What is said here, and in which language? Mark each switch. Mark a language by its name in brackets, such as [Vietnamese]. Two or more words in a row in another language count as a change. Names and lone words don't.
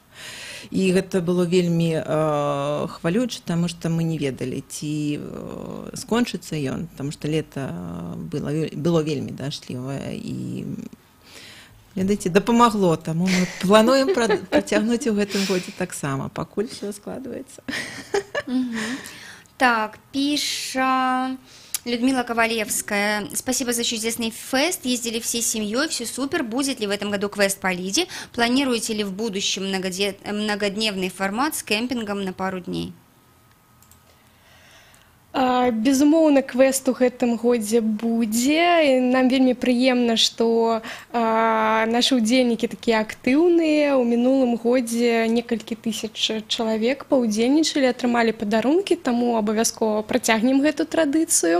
[Belarusian] І гэта было вельмі хвалюча, таму што мы не ведалі, ці скончыцца ён, таму што лета было вельмі дажджлівае і, ведаеце, дапамагло, таму мы плануем працягнуць у гэтым годзе таксама, пакуль все складваецца. Так, пиша Людмила Ковалевская. [Russian] Спасибо за чудесный фест. Ездили всей семьей, все супер. Будет ли в этом году квест по Лиде? Планируете ли в будущем многодневный формат с кемпингом на пару дней? [Belarusian] Безумоўна, квест у гэтым годзе будзе. І нам вельмі прыемна, што нашы ўдзельнікі такія актыўныя. У мінулым годзе некалькі тысяч чалавек паўдзельнічалі, атрымалі падарункі, таму абавязкова працягнем гэту традыцыю.